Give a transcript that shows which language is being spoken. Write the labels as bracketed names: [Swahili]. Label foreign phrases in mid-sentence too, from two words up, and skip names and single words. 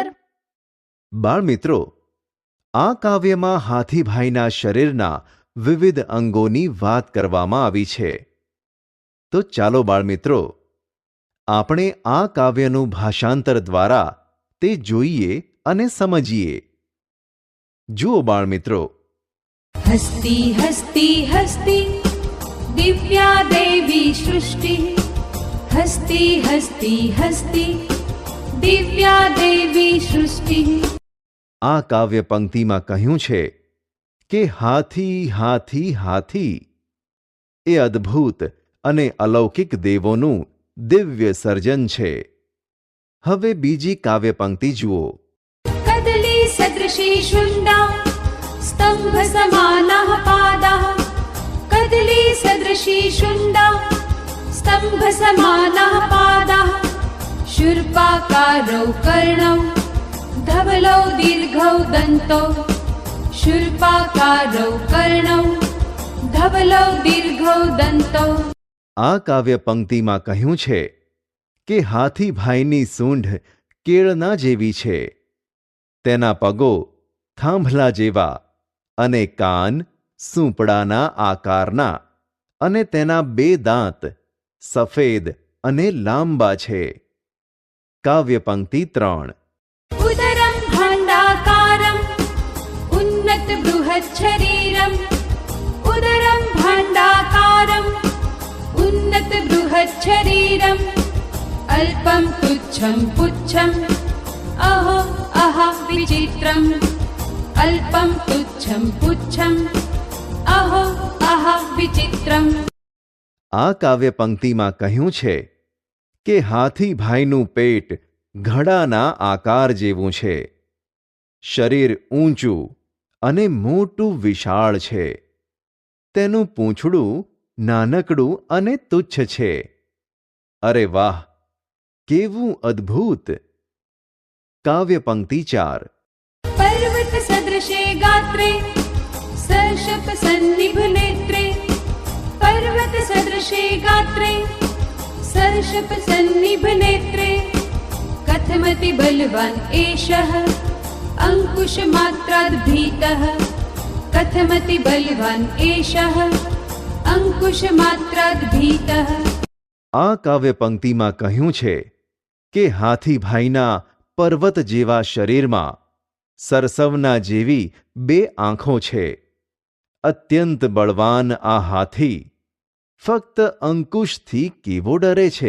[Gujarati] બાળમિત્રો, આ કાવ્યમાં હાથીભાઈના શરીરના વિવિધ અંગોની વાત કરવામાં આવી છે. તો ચાલો બાળમિત્રો, આપણે આ કાવ્યનું ભાષાંતર દ્વારા તે જોઈએ અને સમજીએ. જુઓ બાળમિત્રો. [Sanskrit] हस्ती हस्ती हस्ती दिव्या देवी सृष्टि. हस्ती हस्ती हस्ती दिव्या देवी सृष्टिः। [Gujarati] આ કાવ્ય પંક્તિમાં કહ્યું છે કે હાથી હાથી હાથી એ અદ્ભુત અને અલૌકિક દેવોનું દિવ્ય સર્જન છે. હવે બીજી કાવ્ય પંક્તિ જુઓ. [Sanskrit] कदली सदृशी शुण्डा स्तंभ समानाः पादाः। कदली सदृशी शुण्डा स्तंभ समानाः पादाः। शूर्पाकारौ कर्णौ धवलौ दीर्घौ दन्तौ। शूर्पाकारौ कर्णौ धवलौ दीर्घौ दन्तौ। [Gujarati] આ કાવ્ય પંક્તિમાં કહ્યું છે કે હાથીભાઈની સૂંઢ કેળના જેવી છે, તેના પગો થાંભલા જેવા અને કાન સૂંપડાના આકારના અને તેના 2 દાંત સફેદ અને લાંબા છે. કાવ્ય પંક્તિ 3. [Sanskrit] उदरं भाण्डाकारम् उन्नत बृहत् शरीरम्। उदरं भाण्डाकारम् उन्नत बृहत् शरीरम्। अल्पं तुच्छं पुच्छम् अहो अहा विचित्रम्। अल्पं तुच्छं पुच्छम् अहो अहा विचित्रम्। [Gujarati] આ કાવ્ય પંક્તિમાં કહ્યું છે કે હાથીભાઈનું પેટ ઘડાના આકાર જેવું છે, શરીર ઊંચું અને મોટું વિશાળ છે, તેનું પૂંછડું નાનકડું અને તુચ્છ છે. અરે વાહ, કેવું અદ્ભુત! કાવ્ય પંક્તિ 4. [Sanskrit] पर्वत सदृशे गात्रे सर्षप सन्निभ नेत्रे। पर्वत सदृशे गात्रे सर्षप सन्निभ नेत्रे। कथमति बलवान् एषः अंकुश मात्राद् भीतः। कथमति बलवान् एषः अंकुश मात्राद् भीतः। [Gujarati] આ કાવ્ય પંક્તિમાં કહ્યું છે કે હાથીભાઈના પર્વત જેવા શરીરમાં સરસવના જેવી 2 આંખો છે. અત્યંત બળવાન આ હાથી ફક્ત અંકુશથી કેવો ડરે છે!